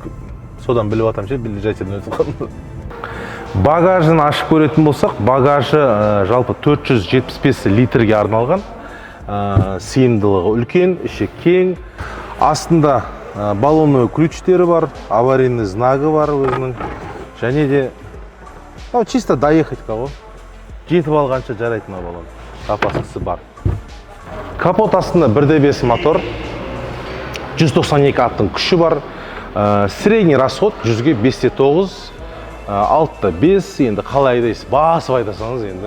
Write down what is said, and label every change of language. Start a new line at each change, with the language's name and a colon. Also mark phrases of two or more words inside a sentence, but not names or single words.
Kazakh: Содан біліп атам ше, лежачийден өтіп қалдым. Багажын ашып көретін болсақ, багажы жалпы 475 литрге арналған. Сыйымдылығы үлкен, іші кең. Астында баллонный ключтері бар, аварийный знагы бар өзінің. Және де
Russian: чисто доехать кого.
Kazakh: Жетіп алғанша жарайтын баллон. Запаскасы бар. Капот астында 1.5 мотор. 192 аттың күші бар.
Russian: Средний расход
Kazakh: 100-ге 5.9. Алтта 5, енді қалай айдайсыз, басып айдасаңыз енді.